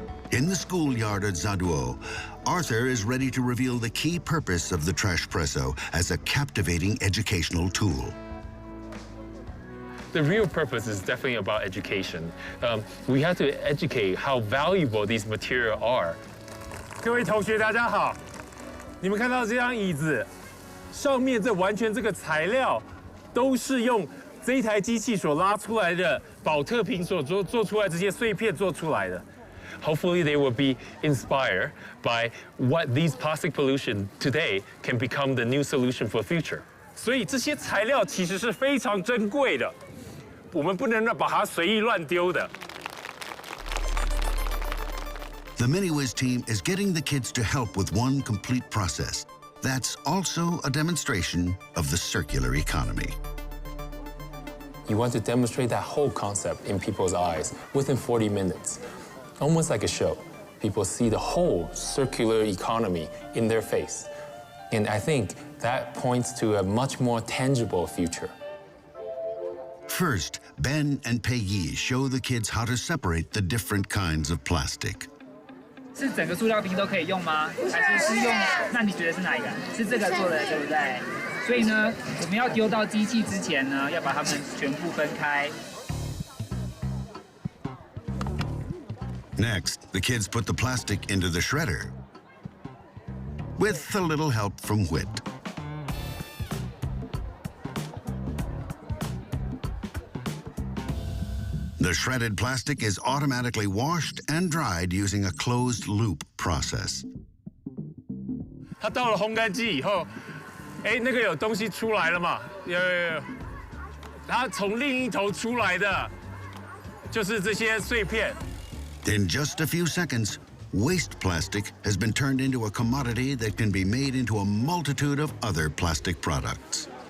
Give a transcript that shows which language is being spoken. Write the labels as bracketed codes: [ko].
[en] In the schoolyard at Zaduo, Arthur is ready to reveal the key purpose of the Trash Presso as a captivating educational tool. The real purpose is definitely about education. We have to educate how valuable these materials are. [zh] 各位同学，大家好。你们看到这张椅子，上面这完全这个材料都是用这一台机器所拉出来的保特瓶所做出来这些碎片做出来的。 [en] Hopefully they will be inspired by what these plastic pollution today can become the new solution for future. [zh] 所以这些材料其实是非常珍贵的，我们不能把它随意乱丢的。 [en] The MiniWiz team is getting the kids to help with one complete process. That's also a demonstration of the circular economy. You want to demonstrate that whole concept in people's eyes within 40 minutes. Almost like a show. People see the whole circular economy in their face. And I think that points to a much more tangible future. First, Ben and Peggy show the kids how to separate the different kinds of plastic. [zh] 是整个塑料瓶都可以用吗？还是用？那你觉得是哪一个？是这个做的，对不对？所以呢，我们要丢到机器之前呢，要把它们全部分开。 [en] Next, the kids put the plastic into the shredder with a little help from Whit. The shredded plastic is automatically washed and dried using a closed-loop process. [zh] 它到了烘干机以后，那个有东西出来了嘛？有。它从另一头出来的，就是这些碎片。 [en] In just a few seconds, waste plastic has been turned into a commodity that can be made into a multitude of other plastic products.